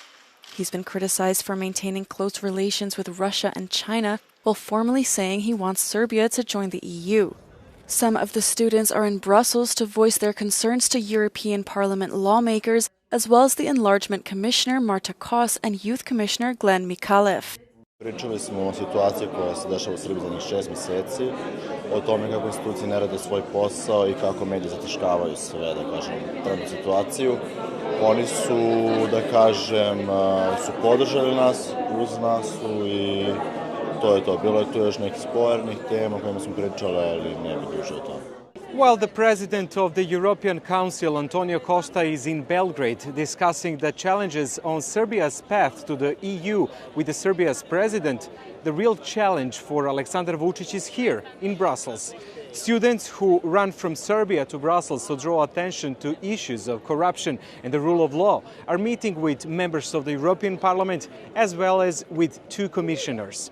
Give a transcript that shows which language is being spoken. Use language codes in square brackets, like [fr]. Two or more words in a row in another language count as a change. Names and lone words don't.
[en] He's been criticized for maintaining close relations with Russia and China, while formally saying he wants Serbia to join the EU. Some of the students are in Brussels to voice their concerns to European Parliament lawmakers, as well as the Enlargement Commissioner Marta Kos and Youth Commissioner Glenn Mikalev. [sr] Pričali smo o situaciji koja se dešava u Srbiji zadnjih 6 mjeseci, o tome kako institucije ne rade svoj posao i kako mediji zataškavaju sve, da kažem, trenutnu situaciju. Oni su, da kažem, su podržali nas, uz nas su i to je to. Bilo je tu još nekih spornih tema o kojima smo pričali, ali ne bi duže o tome. [en] While the president of the European Council, Antonio Costa, is in Belgrade discussing the challenges on Serbia's path to the EU with the Serbia's president, the real challenge for Aleksandar Vučić is here in Brussels. Students who run from Serbia to Brussels to draw attention to issues of corruption and the rule of law are meeting with members of the European Parliament as well as with 2 commissioners.